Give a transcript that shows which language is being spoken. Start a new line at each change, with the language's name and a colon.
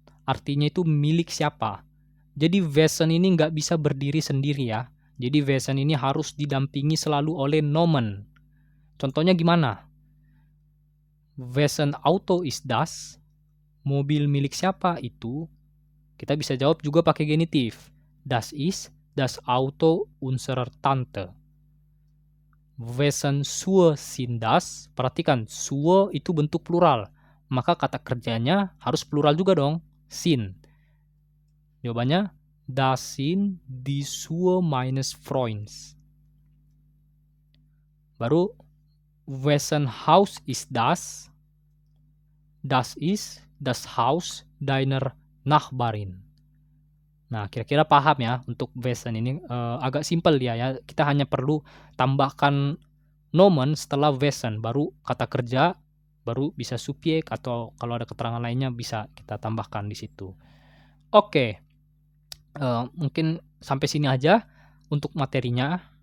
Indonesian: Artinya itu milik siapa. Jadi wessen ini nggak bisa berdiri sendiri ya. Jadi wessen ini harus didampingi selalu oleh nomen. Contohnya gimana?
German: Wessen Auto ist das?
Indonesian: Mobil milik siapa itu? Kita bisa jawab juga pakai genitif.
German: Das ist das Auto unserer Tante. Wessen Schuhe sind das?
Indonesian: Perhatikan, Schuhe itu bentuk plural. Maka kata kerjanya harus plural juga dong.
German: Sind.
Indonesian: Jawabannya,
German: das sind die Schuhe meines Freunds.
Indonesian: Baru,
German: wessen Haus ist das? Das ist das Haus deiner Nachbarin.
Indonesian: Nah, kira-kira paham ya untuk wessen ini agak simpel dia ya. Kita hanya perlu tambahkan nomen setelah wessen, baru kata kerja, baru bisa subjek atau kalau ada keterangan lainnya bisa kita tambahkan di situ. Oke. Mungkin sampai sini aja untuk materinya.